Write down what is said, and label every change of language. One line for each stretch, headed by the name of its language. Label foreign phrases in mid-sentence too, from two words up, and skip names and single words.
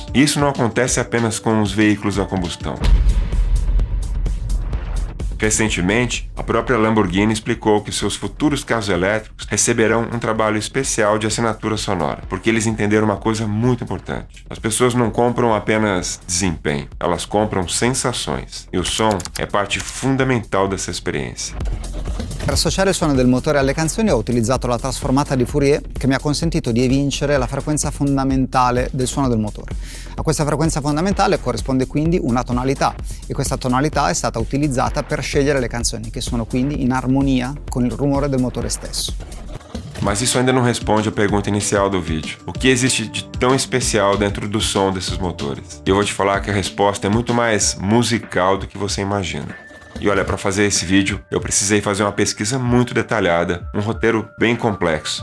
Portuguese: Isso não acontece apenas com os veículos a combustão. Recentemente, a própria Lamborghini explicou que seus futuros carros elétricos receberão um trabalho especial de assinatura sonora, porque eles entenderam uma coisa muito importante. As pessoas não compram apenas desempenho, elas compram sensações, e o som é parte fundamental dessa experiência.
Italian: Per associare il suono del motore alle canzoni ho utilizzato la trasformata di Fourier che mi ha consentito di evincere la frequenza fondamentale del suono del motore. A questa frequenza fondamentale corrisponde quindi una tonalità e questa tonalità è stata utilizzata per scegliere le canzoni che sono quindi in armonia con il rumore del motore stesso.
Portuguese: Mas isso ainda não responde à pergunta inicial do vídeo. O que existe de tão especial dentro do som desses motores? E eu vou te falar que a resposta é muito mais musical do que você imagina. E olha, para fazer esse vídeo, eu precisei fazer uma pesquisa muito detalhada, um roteiro bem complexo.